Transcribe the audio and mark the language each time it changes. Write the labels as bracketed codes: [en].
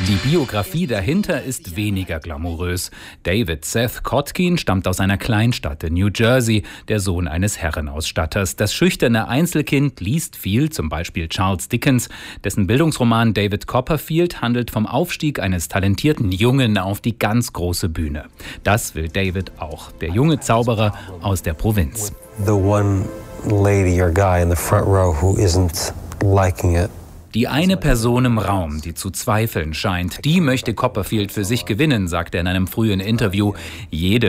[de] Die Biografie dahinter ist weniger glamourös. David Seth Kotkin stammt aus einer Kleinstadt in New Jersey, der Sohn eines Herrenausstatters. Das schüchterne Einzelkind liest viel, zum Beispiel Charles Dickens. Dessen Bildungsroman David Copperfield handelt vom Aufstieg eines talentierten Jungen auf die ganz große Bühne. Das will David auch, der junge Zauberer aus der Provinz. [en] The one lady or guy in the front row who isn't liking it. [de] Die eine Person im Raum, die zu zweifeln scheint, die möchte Copperfield für sich gewinnen, sagt er in einem frühen Interview. Jedem,